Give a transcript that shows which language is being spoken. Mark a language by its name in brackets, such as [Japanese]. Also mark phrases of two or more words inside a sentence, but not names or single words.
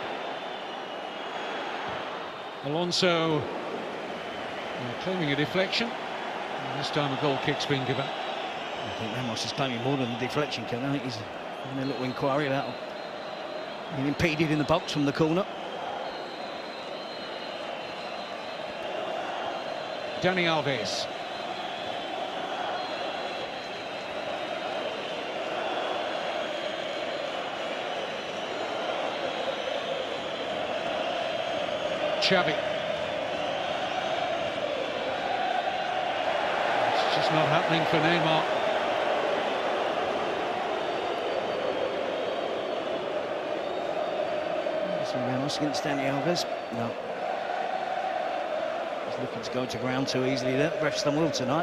[English] Alonso claiming a deflection, and this time a goal kick's been given. I think Ramos is claiming more than the deflection, Kevin. I think he's having a little inquiry about being impeded in the box from the corner. Dani Alves. Xavi. It's just not happening for Neymar. Ramos against Dani Alves. No. He's looking to go to ground too easily there. The ref's done well tonight.